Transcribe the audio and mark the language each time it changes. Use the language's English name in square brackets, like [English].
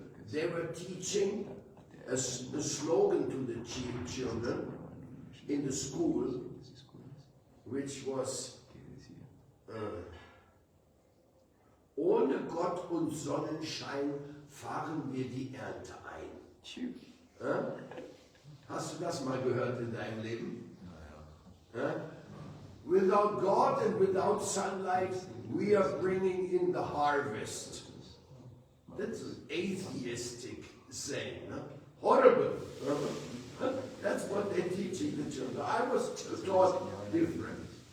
[English] They were teaching a slogan to the children in the school, which was [German] ohne Gott und Sonnenschein fahren wir die Ernte ein. Hast du das mal gehört in deinem Leben? [English] Without God and without sunlight, we are bringing in the harvest. That's an atheistic saying. Horrible. That's what they're teaching the children. I was taught different.